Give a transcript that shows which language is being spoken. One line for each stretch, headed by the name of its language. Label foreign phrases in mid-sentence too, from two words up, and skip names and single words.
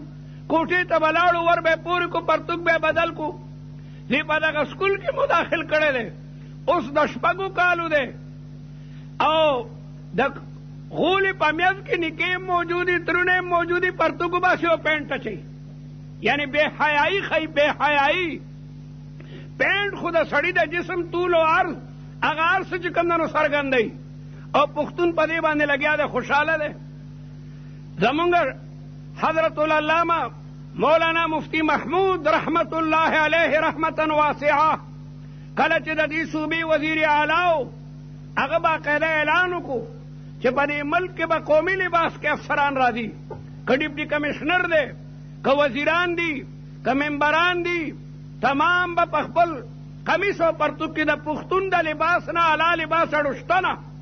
Pashto: کوټې ته به لاړو، ور به یې پورې کو، پرتوګ به یې بدل کو. دی په دغه سکول کې مو داخل کړی دی، اوس د 6 کالو دی، او د غولې په میز کې نکې موجودي، ترونه موجودي، پرتګو باسي او پینټ اچوي، یعنی بے حیائی خی، بے حیائی. پینټ خو د سړي د جسم طول او عرض هغه هر څه چې کوم دی نو څرګندوي، او پښتون په دې باندې لګیا دی، خوشحاله دی. زمونږ حضرت العلامه مولانا مفتی محمود
Arabic: رحمت الله علیه رحمتا واسعه
Pashto: کله چې د دې صوبې وزیر اعلی هغه باقاعده اعلان وکړو چې په دې ملک کې به قومي لباس کې افسران راځي، که
English: deputy commissioner
Pashto: دی، که وزیران دي، که ممبران دي، تمام به په خپل قمیص او پرتوګ کې د پښتون د لباس نه اعلی لباس اړوشته نه.